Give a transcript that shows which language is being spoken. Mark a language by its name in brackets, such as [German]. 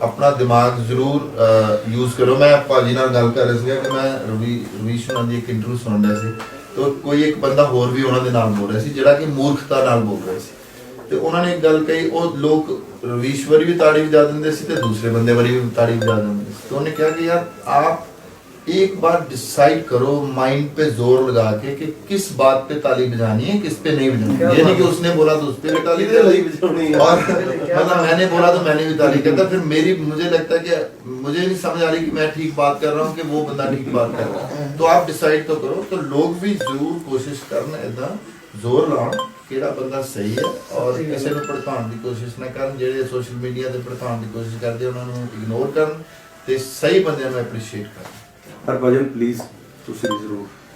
[Punjabi] ਆਪਣਾ ਦਿਮਾਗ ਜ਼ਰੂਰ ਯੂਜ਼ ਕਰੋ। ਮੈਂ ਭਾਜੀ ਨਾਲ ਗੱਲ ਕਰ ਰਿਹਾ ਸੀ ਕਿ ਮੈਂ ਰਵੀਸ਼ ਉਹਨਾਂ ਦੀ ਇੱਕ ਇੰਟਰਵਿਊ ਸੁਣ ਰਿਹਾ ਸੀ, ਤਾਂ ਕੋਈ ਇੱਕ ਬੰਦਾ ਹੋਰ ਵੀ ਉਹਨਾਂ ਦੇ ਨਾਲ ਬੋਲ ਰਿਹਾ ਸੀ ਜਿਹੜਾ ਕਿ ਮੂਰਖਤਾ ਨਾਲ ਬੋਲ ਰਿਹਾ ਸੀ। ਤੇ ਉਹਨਾਂ ਨੇ ਇੱਕ ਗੱਲ ਕਹੀ, ਉਹ ਲੋਕ ਰਵੀਸ਼ ਵਾਰੀ ਵੀ ਤਾੜੀ ਵਜਾ ਦਿੰਦੇ ਸੀ ਤੇ ਦੂਸਰੇ ਬੰਦੇ ਵਾਰੀ ਵੀ ਤਾੜੀ ਵਜਾ ਦਿੰਦੇ ਸੀ। [Hindi] तो उन्होंने कहा कि यार आप एक बार डिसाइड करो माइंड पे जोर लगा के कि किस बात पे ताली बजानी है, किस पे नहीं बजानी है। ये नहीं कि उसने बोला तो उस पे भी ताली बजानी है और मतलब मैंने बोला तो मैंने भी ताली करता। फिर मेरी मुझे लगता है कि मुझे नहीं समझ आ रही कि मैं ठीक बात कर रहा हूँ कि वो बंदा ठीक बात कर रहा है। तो आप डिसाइड तो करो। तो लोग भी जरूर कोशिश करना इदा जोर लाओ [Punjabi] ਕਿਹੜਾ ਬੰਦਾ ਸਹੀ ਹੈ ਔਰ ਕਿਸੇ ਨੂੰ ਭੜਕਾਉਣ ਦੀ ਕੋਸ਼ਿਸ਼ ਨਾ ਕਰਨ। ਜਿਹੜੇ ਸੋਸ਼ਲ ਮੀਡੀਆ ਤੇ ਭੜਕਾਉਣ ਦੀ ਕੋਸ਼ਿਸ਼ ਕਰਦੇ ਉਹਨਾਂ ਨੂੰ ਇਗਨੋਰ ਕਰਨ ਤੇ ਸਹੀ ਬੰਦਿਆਂ ਨੂੰ ਐਪਰੀਸ਼ੀਏਟ ਕਰਨ। ਹਰਭਜਨ ਪਲੀਜ਼ ਤੁਸੀਂ ਵੀ ਜ਼ਰੂਰ।